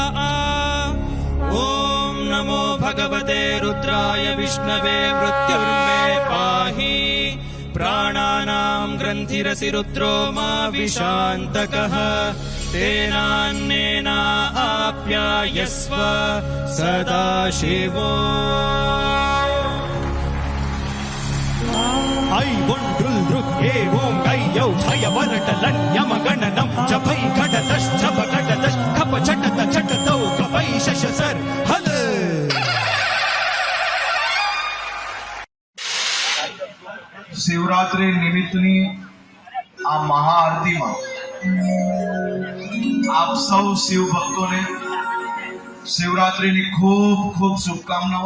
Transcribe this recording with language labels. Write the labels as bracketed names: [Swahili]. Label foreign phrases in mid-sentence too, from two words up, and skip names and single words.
[Sanskrit] ॐ नमो भगवते रुद्राय विष्णवे मृत्युर्मे पाहि प्राणानां ग्रन्थिरसि रुद्रो मा विशान्तकः तेनान्नेना आप्यायस्व सदा शिवो. ऐ वोण्डुल् दृक् एवं गय्यौ भयवरटलन्यमगणनं जपै घटतश्चप घटतश् खप झटत झटतौ कपै शशसर हल. [Gujarati] શિવરાત્રિ નિમિત્તની આ મહાઆરતીમાં આપ સૌ શિવ ભક્તોને શિવરાત્રિની ખૂબ ખૂબ શુભકામનાઓ.